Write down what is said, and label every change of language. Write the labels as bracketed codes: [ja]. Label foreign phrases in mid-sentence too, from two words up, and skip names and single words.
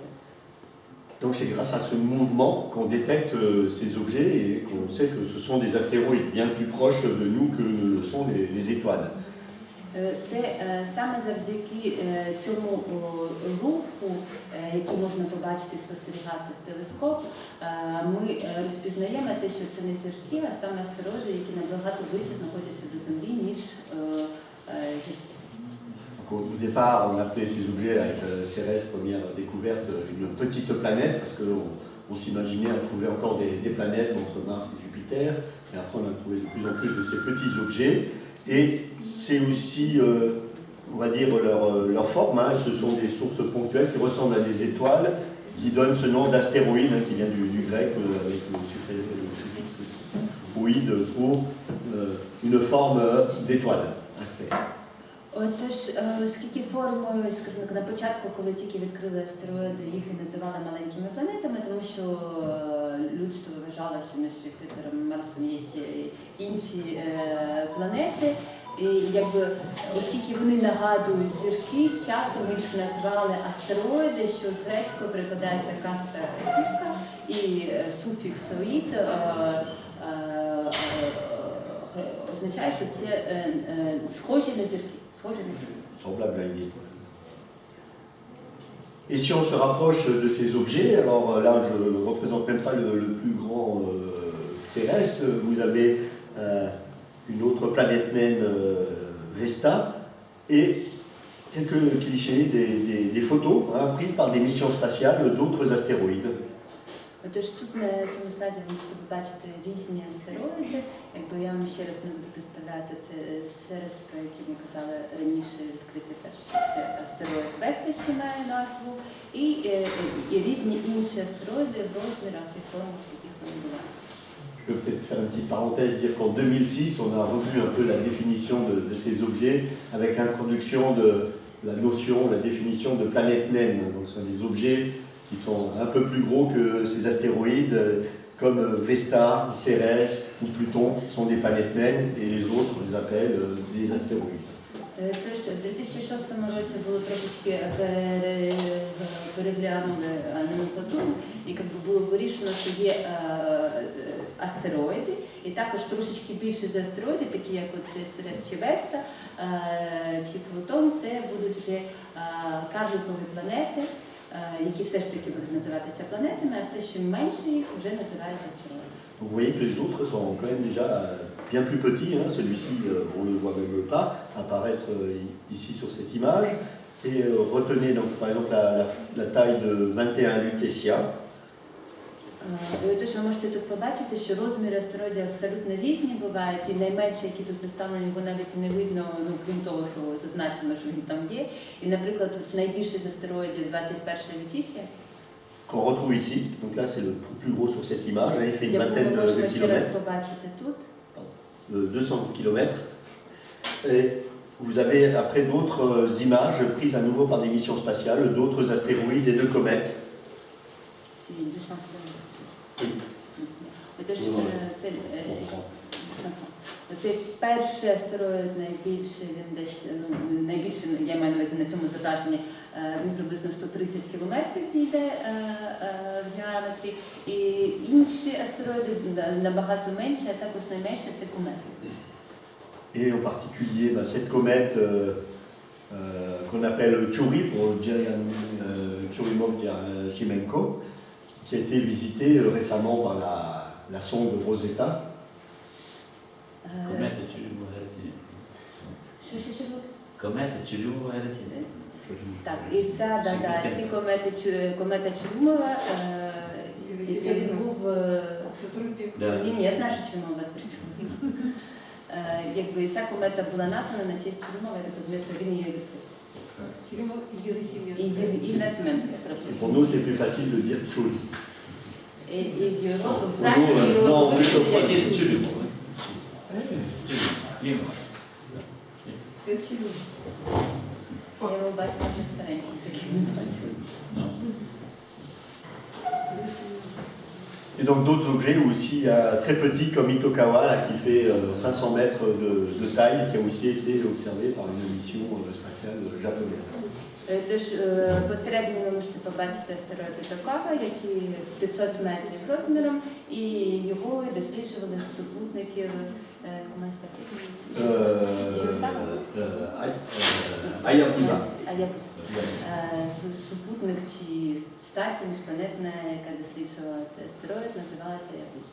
[fr] Donc c'est grâce à ce mouvement qu'on détecte ces objets et qu'on sait que ce sont des astéroïdes bien plus proches de nous que ne le sont les étoiles. [uk] Це саме завдяки цьому руху, який можна побачити і спостерігати в телескоп, ми розпізнаємо те, що це не зірки, а саме астероїди, які набагато ближче знаходяться до Землі, ніж зірки. [fr] Au départ, on appelait ces objets avec Cérès, première découverte, une petite planète, parce qu'on s'imaginait à trouver encore des planètes entre Mars et Jupiter, et après on a trouvé de plus en plus de ces petits objets, et c'est aussi, on va dire, leur forme, hein. Ce sont des sources ponctuelles qui ressemblent à des étoiles, qui donnent ce nom d'astéroïde, hein, qui vient du grec, avec le suffixe oïde pour une forme d'étoile, astère. [uk] Отож, оскільки формою, скажімо так, на початку, коли тільки відкрили астероїди, їх і називали маленькими планетами, тому що людство вважало, що між Юпітером і Марсом є ще інші планети. І якби, оскільки вони нагадують зірки, з часом їх назвали астероїди, що з грецькою перекладається кастра зірка, і суфікс «оїд» означає, що це схожі на зірки. [fr] Semblable à une étoile. Et si on se rapproche de ces objets, alors là je ne représente même pas le plus grand Cérès, vous avez une autre planète naine Vesta et quelques clichés, des photos prises par des missions spatiales d'autres astéroïdes. [uk] Отож, тут на цьому слайді ви можете побачити різні астероїди. Якби я вам ще раз не буду представляти, це Церес, про який ми казали раніше відкрити перший. Це астероїд Веста, що має назву, і різні інші астероїди в розмірах і формах, в яких вони бувають. [fr] Je peux peut-être faire une petite parenthèse, dire qu'en 2006, on a revu un peu la définition de ces objets avec l'introduction de la notion, la définition de planète naine. Donc ce sont des objets qui sont un peu plus gros que ces astéroïdes, comme Vesta, Cérès ou Pluton, sont des planètes naines, et les autres, on les appelle des astéroïdes. [uk] Тож, в 2006 році було трошечки переглянули номенклатуру, і було вирішено, що є астероїди, і також трошечки більше за астероїди, такі як Церес чи Веста, чи Плутон, це будуть вже карликові планети, які все ж таки будуть називатися планетами, а все, що менше їх, вже називаються астероїдами. [fr] Donc vous voyez que les autres sont quand même déjà bien plus petits, hein. Celui-ci, on ne le voit même pas apparaître ici sur cette image. Et retenez donc par exemple la taille de 21 Lutetia. [uk] І те, що ви можете тут побачити, що розміри астероїдів абсолютно різні бувають, і найменші, які тут представлені, його навіть і не видно, ну, крім того, що зазначено, що він там є. І, наприклад, тут найбільший з астероїдів 21-ї Лютісія, [fr] qu'on retrouve ici. Donc là, c'est le plus gros sur cette image. Il fait une [uk] яку [fr] vingtaine [uk] ми [fr] de [uk] можемо ще раз [fr] kilomètres, [uk] побачити тут. [fr] 200 kilomètres. Et vous avez après d'autres images prises à nouveau par des missions spatiales, d'autres astéroïdes et de comètes. [uk] Ці 200 кілометрів. [fr] Oui. [uk] Отож, Ну, це цей перший астероїд найбільший, він десь, ну, найбільший, я маю на увазі на цьому зображенні, він приблизно 130 кілометрів йде в діаметрі, і інші астероїди набагато менші, а також найменше це комети. [fr] Et en particulier cette comète qu'on appelle Chury, pour Churyumov-Gerasimenko, qui a été visitée récemment par la sonde Rosetta. [uk] Комета Чулюмова-Герасименко. Що? Комета Чулюмова-Герасименко. Так, і ця, ці комета Чулюмова, і це він був... [ru] Сотрудник. Да. [uk] Ні, я знаю, що Чулюмова вас працює. Якби ця комета була названа на честь Чулюмова, я так розумію, що він її відкрив. Чулюмов Герасименко. І Герасименко. [fr] Pour nous, c'est plus facile de dire Chury. [uk] І в Європі, в Франції Ну, його ми вивчили що, як Є Чулюмова. Лімова. [ru] Это Чулюмов. [uk] Я його бачила на старенькому, таким не бачила. Ну. [fr] Et donc d'autres objets aussi très petits comme Itokawa là, qui fait 500 mètres de taille, qui a aussi été observé par une mission spatiale japonaise. [uk] Тож посередині ви можете побачити астероїд Ітокава, який 500 метрів розміром, і його досліджували з супутників Hayabusa. Супутник чи стація міжпланетна, яка досліджувала цей астероїд, називалася Hayabusa.